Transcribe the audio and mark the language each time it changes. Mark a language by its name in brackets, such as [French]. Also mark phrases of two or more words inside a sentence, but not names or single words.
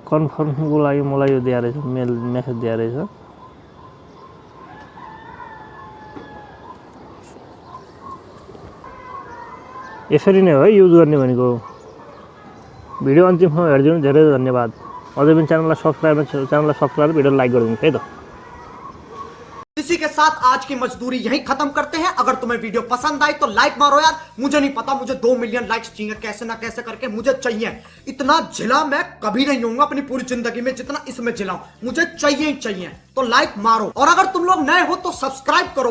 [Nepali] कन्फर्मको लागि मलाई यो दिया रहेछ, [English] mail message [Nepali] दिया रहेछ। यसरी नै हो है युज गर्ने भनेको। भिडियो अन्तिमसम्म हेरिदिनु, धेरै धन्यवाद। अझै पनि च्यानललाई सब्स्क्राइब भिडियो लाइक गरिदिनु है त। [Hindi] इसी के साथ आज की मजदूरी यहीं खत्म करते हैं। अगर तुम्हें वीडियो पसंद आई तो लाइक मारो यार। मुझे नहीं पता, मुझे 2 [English] million likes [Hindi] चाहिए, कैसे ना कैसे करके मुझे चाहिए। इतना झिला मैं कभी नहीं होऊंगा अपनी पूरी जिंदगी में जितना इसमें झिलाऊं। मुझे चाहिए ही चाहिए। तो लाइक मारो, और अगर तुम लोग नए हो तो सब्सक्राइब करो।